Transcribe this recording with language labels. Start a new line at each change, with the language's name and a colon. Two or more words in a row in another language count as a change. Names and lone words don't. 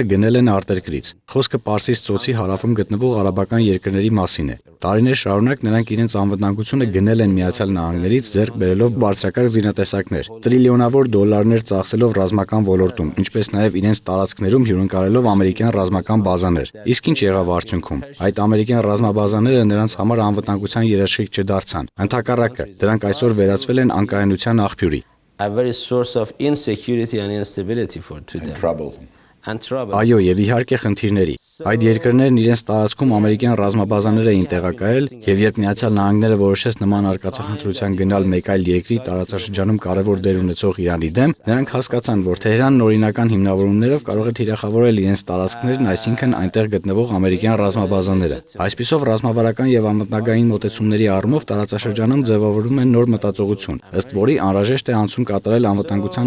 Armenian: գնել են արտերկրից։ Խոսքը Պարսից ծոցի հարավում գտնվող արաբական երկրների մասին է։ Տարիներ շարունակ նրանք իրենց անվտանգությունը գնել են Միացյալ Նահանգներից, ձեռք բերելով բարձրակարգ զինատեսակներ, տրիլիոնավոր դոլարներ ծախսելով ռազմական ոլորտում, ինչպես նաև իրենց տարածքներում հյուրընկալելով ամերիկյան ռազմական բազաներ։ Իսկ ինչ եղավ արդյունքում։ Այդ ամերիկյան ռազմաբազաները նրանց համար անվտանգության երաշխիք չդարձան։ Ընդհակառակը, դրանք այսօր վերածվել են անկայունության աղբյուրի։
English: A very source of insecurity and instability to them. Trouble. And trouble.
Armenian: Այո, եւ իհարկե խնդիրների։ Այդ երկրներն իրենց տարածքում ամերիկյան ռազմաբազաներ էին տեղակայել, եւ երբ Միացյալ Նահանգները որոշեց նման արկածախնդրության գնալ մեկ այլ երկրի տարածաշրջանում կարևոր դեր ունեցող Իրանի դեմ, նրանք հասկացան, որ Թեհրանն օրինական հիմնավորումներով կարող է թիրախավորել իրենց տարածքներն, այսինքն այնտեղ գտնվող ամերիկյան ռազմաբազաները։ Այսպիսով ռազմավարական եւ անվտանգային մոտեցումների առումով տարածաշրջանում ձևավորվում է նոր մտածողություն, ըստ որի անհրաժեշտ է անցում կատարել անվտանգության